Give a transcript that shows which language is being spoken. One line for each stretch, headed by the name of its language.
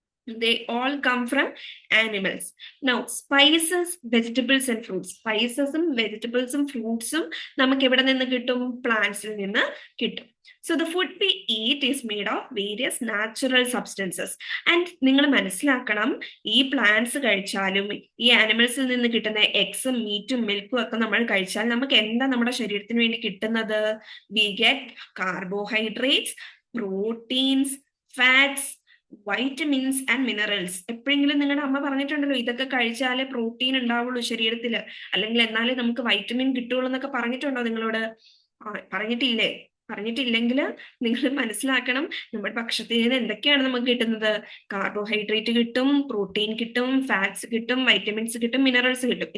English: They all come from animals. Now, spices, vegetables and fruits.
Malayalam: Spicesഉം വെജിറ്റബിൾസും ഫ്രൂട്ട്സും നമുക്ക് എവിടെ നിന്ന് കിട്ടും? പ്ലാന്റ്സിൽ നിന്ന് കിട്ടും.
English: So the food we eat is made of various natural substances.
Malayalam: And നിങ്ങൾ മനസ്സിലാക്കണം, ഈ പ്ലാന്റ്സ് കഴിച്ചാലും ഈ ആനിമൽസിൽ നിന്ന് കിട്ടുന്ന എഗ്സും മീറ്റും മിൽക്കും ഒക്കെ നമ്മൾ കഴിച്ചാൽ നമുക്ക് എന്താ നമ്മുടെ ശരീരത്തിന് വേണ്ടി കിട്ടുന്നത്?
English: We get carbohydrates, proteins, fats, vitamins and minerals.
Malayalam: എപ്പോഴെങ്കിലും നിങ്ങളുടെ അമ്മ പറഞ്ഞിട്ടുണ്ടല്ലോ ഇതൊക്കെ കഴിച്ചാലേ പ്രോട്ടീൻ ഉണ്ടാവുള്ളൂ ശരീരത്തിൽ, അല്ലെങ്കിൽ എന്നാലേ നമുക്ക് വൈറ്റമിൻ കിട്ടുള്ളൂ എന്നൊക്കെ പറഞ്ഞിട്ടുണ്ടോ നിങ്ങളോട്? പറഞ്ഞിട്ടില്ലേ? പറഞ്ഞിട്ടില്ലെങ്കിൽ നിങ്ങൾ മനസ്സിലാക്കണം, നമ്മുടെ ഭക്ഷണത്തിൽ നിന്ന് എന്തൊക്കെയാണ് നമുക്ക് കിട്ടുന്നത്? കാർബോഹൈഡ്രേറ്റ് കിട്ടും, പ്രോട്ടീൻ കിട്ടും, ഫാറ്റ്സ് കിട്ടും, വൈറ്റമിൻസ് കിട്ടും, മിനറൽസ് കിട്ടും.